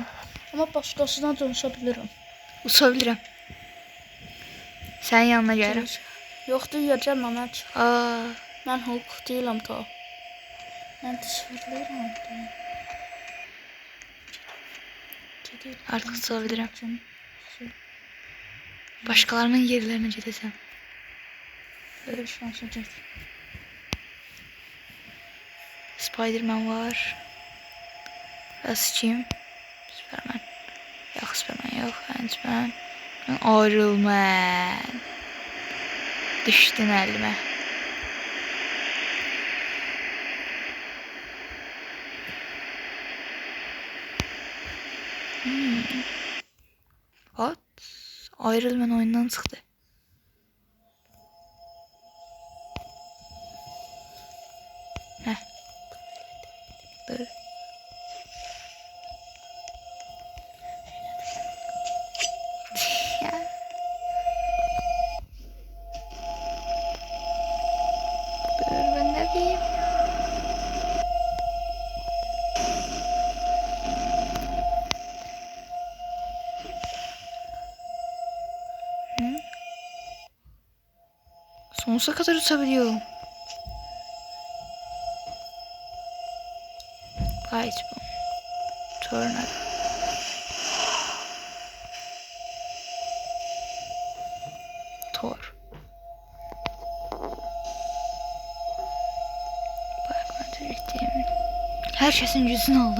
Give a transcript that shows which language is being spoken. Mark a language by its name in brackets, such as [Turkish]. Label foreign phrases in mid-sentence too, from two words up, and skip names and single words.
[Turkish] Ama başkasına dönüşebilirim. [Azerbaijani] Uça bilirəm. Sənin yanına gəlirəm. [Turkish] Yok diyeceğim Mehmet. Aa, Ben Hulk değilim ta. Ben de sıfırlayırım. [Azerbaijani] artıq uça bilirəm. Başqalarının yerlərinə gedəcəm. [Turkish] Böyle bir şans olacak. Spiderman var. Sıçayım. Superman. [Azerbaijani] Yox, Superman yox. Ant-Man. Iron Man. Düşdün əlimə. [English] What? [Azerbaijani] Iron Man oyundan çıxdı. Heh. Dur. Ya. [Turkish] Dur ben ne diyeyim? Hı? Sonsuza kadar uçabiliyorum. [English] Light bomb. Tornado. Thor. [Turkish] Bak ben herkesin yüzünü aldım.